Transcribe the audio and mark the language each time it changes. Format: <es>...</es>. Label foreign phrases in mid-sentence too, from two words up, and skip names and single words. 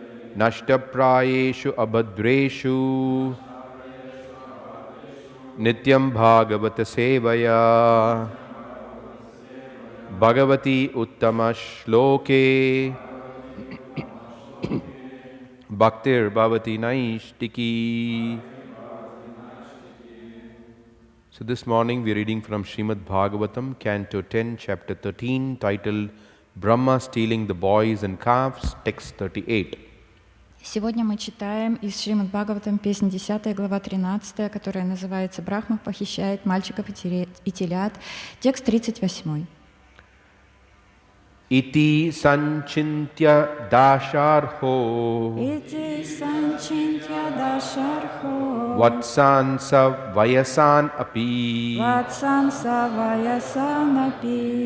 <sa>नष्टप्रायेषु अभद्रेषु नित्यं भागवत सेवया भगवति उत्तम श्लोके भक्तिर् भवति नैष्ठिकी.</sa> <en>So this morning we are reading from Shrimad Bhagavatam, Canto 10, Chapter 13, titled Brahma Stealing the Boys and Calves, text 38.</en> <ru>Сегодня мы читаем из Шримад Бхагаватам, песня 10, глава 13, которая называется «Брахма похищает мальчиков и телят», текст 38.</ru> <sa>इति सञ्चिन्त्य दाशार्हो इति सञ्चिन्त्य दाशार्हो वत्सान् सवयसान् अपि वत्सान् सवयसान् अपि</sa>